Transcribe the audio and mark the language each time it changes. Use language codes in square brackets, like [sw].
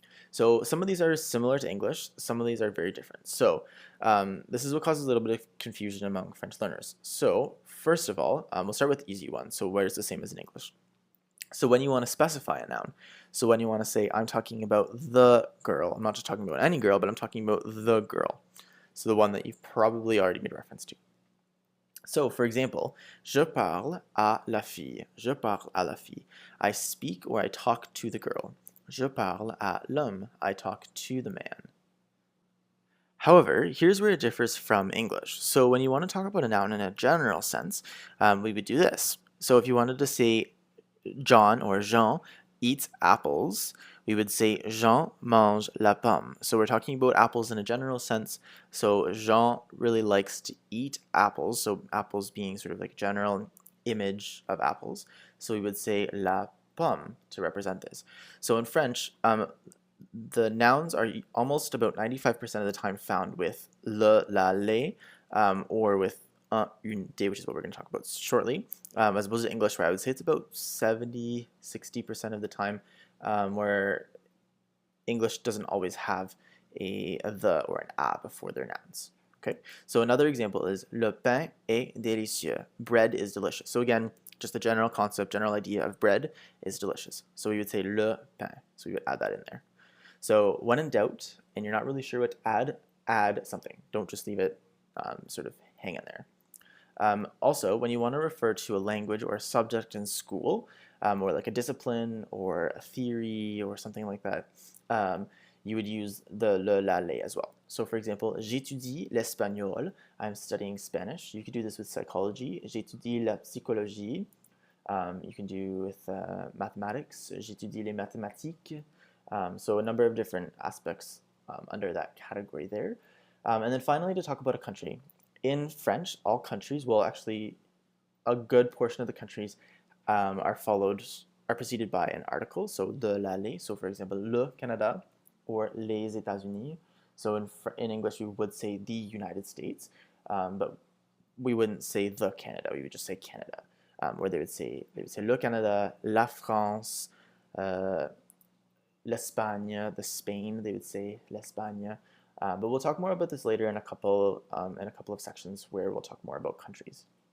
[en] So some of these are similar to English, some of these are very different. So this is what causes a little bit of confusion among French learners. So first of all, we'll start with the easy one, so where it's the same as in English. So when you want to specify a noun, so when you want to say, I'm talking about the girl, I'm not just talking about any girl, but I'm talking about the girl. So the one that you've probably already made reference to. So for example, [fr] je parle à la fille, je parle à la fille. [en] I speak or I talk to the girl. [fr] Je parle à l'homme, [en] I talk to the man. However, here's where it differs from English. So when you want to talk about a noun in a general sense, we would do this. So if you wanted to say John or Jean eats apples, we would say [fr] Jean mange la pomme. [en] So we're talking about apples in a general sense. So Jean really likes to eat apples. So apples being sort of like a general image of apples. So we would say la pomme to represent this. So in French, the nouns are almost about 95% of the time found with le, la, les, or with un, une, des, which is what we're going to talk about shortly, as opposed to English, where I would say it's about 60% of the time, where English doesn't always have a the or an a before their nouns. Okay, so another example is [fr] le pain est délicieux. [en] Bread is delicious. So again, just the general concept, general idea of bread is delicious. So we would say le pain. So we would add that in there. So when in doubt and you're not really sure what to add something. Don't just leave it sort of hanging there. Also, when you want to refer to a language or a subject in school, or like a discipline or a theory or something like that, you would use the le, la, les as well. So for example, [fr] j'étudie l'espagnol. [en] I'm studying Spanish. You could do this with psychology. [fr] J'étudie la psychologie. [en] You can do with mathematics. [fr] J'étudie les mathématiques. [en] So a number of different aspects under that category there. And then finally, to talk about a country. In French, all countries, well, actually, a good portion of the countries are preceded by an article, so de, la, les. So for example, le Canada or les États-Unis. So in English, we would say the United States, but we wouldn't say the Canada. We would just say Canada, where they would say le Canada, la France, l'Espagne, the Spain. They would say l'Espagne. But we'll talk more about this later in a couple of sections where we'll talk more about countries.